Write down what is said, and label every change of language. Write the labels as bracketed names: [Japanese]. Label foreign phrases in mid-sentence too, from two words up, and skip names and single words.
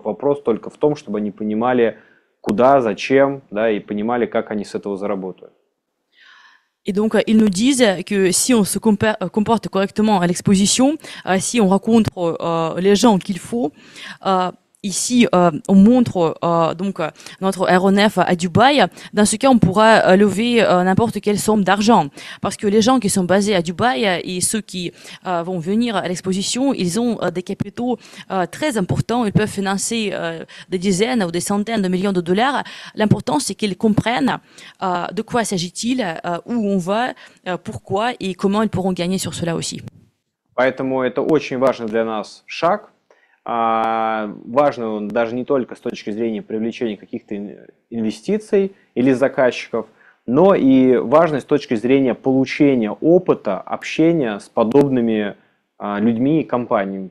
[Russian] Вопрос только в том, чтобы они понимали, куда, зачем, да, и понимали, как они с этого заработают. [French] Et donc, ils nous disent que si on se comporte correctement à l'exposition, si on rencontre les gens qu'il faut, ici, on montre donc notre aéronef à Dubaï. Dans ce cas, on pourra lever n'importe quelle somme d'argent, parce que les gens qui sont basés à Dubaï et ceux qui vont venir à l'exposition, ils ont des capitaux très importants. Ils peuvent financer des dizaines ou des centaines de millions de dollars. L'important, c'est qu'ils comprennent de quoi s'agit-il, où on va, pourquoi et comment ils pourront gagner sur cela aussi. [Russian] Поэтому это очень важный для нас шаг. Важно он даже не только с точки зрения привлечения каких-то инвестиций или заказчиков, но и важно с точки зрения получения опыта, общения с подобными людьми и компаниями.